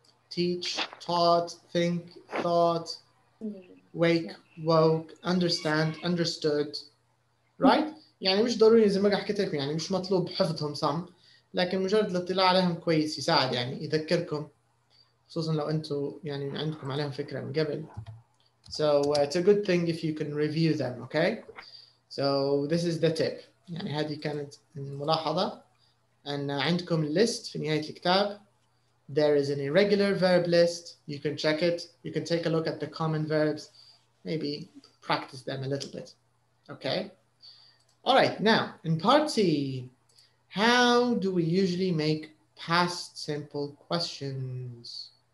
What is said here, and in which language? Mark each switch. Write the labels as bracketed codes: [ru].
[en] Teach, taught, think, thought. Wake, woke, understand, understood. Right? [ar] يعني مش ضروري زي ما حكيت لكم يعني مش مطلوب حفظهم صم، لكن مجرد الاطلاع عليهم كويس يساعد يعني يذكركم، خصوصا لو انتم يعني عندكم عليهم فكرة من قبل. [en] So it's a good thing if you can review them, okay? So this is the tip. [ar] يعني هذه كانت الملاحظة أن عندكم list في نهاية الكتاب. [en] There is an irregular verb list. You can check it. You can take a look at the common verbs. Maybe practice them a little bit. Okay? All right, now in part C, how do we usually make past simple questions?